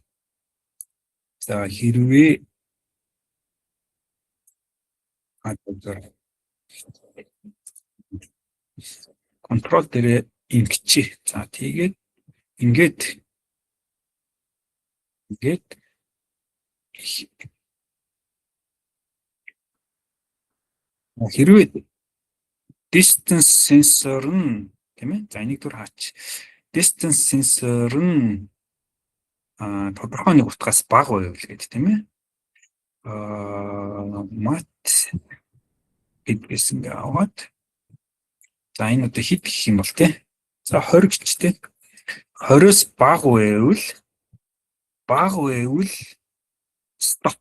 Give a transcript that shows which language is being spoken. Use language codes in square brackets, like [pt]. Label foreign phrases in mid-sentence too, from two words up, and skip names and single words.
[mn] За хэрвээ контрол дээр ингэчих. За тэгээд ингээд хэрвээ [en] distance sensor [mn] нь тийм ээ. За энийг түр хаач. [en] Distance sensor [mn] нь тодорхой нэг утгаас бага байвал гэдэг тийм ээ. Mat гэдгээс ингээ аваад за энэ одоо хэд гэх юм бол тийм. За 20 гэжтэй. 20-оос бага байвал stop.